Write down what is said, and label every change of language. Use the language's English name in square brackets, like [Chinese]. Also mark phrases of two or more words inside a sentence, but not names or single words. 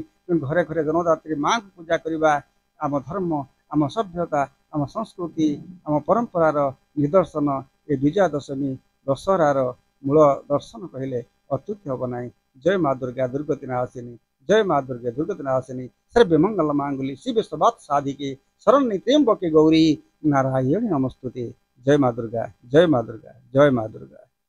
[Odia] ତେଣୁ ଘରେ ଘରେ ଜନ୍ମଦାତ୍ରୀ ମାଙ୍କୁ ପୂଜା କରିବା ଆମ ଧର୍ମ, ଆମ ସଭ୍ୟତା, ଆମ ସଂସ୍କୃତି, ଆମ ପରମ୍ପରାର ନିଦର୍ଶନ। ଏ ବିଜୟା ଦଶମୀ ଦଶହରାର ମୂଳ ଦର୍ଶନ କହିଲେ ଅତ୍ୟୁକ୍ତି ହେବ ନାହିଁ। ଜୟ ମା ଦୁର୍ଗା ଦୁର୍ଗତି ନାଶିନୀ, ଜୟ ମା ଦୁର୍ଗା ଦୁର୍ଗତି ନାଶିନୀ, [Sanskrit] सर्वे मंगल मांगल्ये शिवे सर्वार्थ साधिके शरण्ये त्र्यंबके गौरी नारायणी नमस्तुते। [Hindi] जय माँ दुर्गा, जय माँ दुर्गा, जय माँ दुर्गा।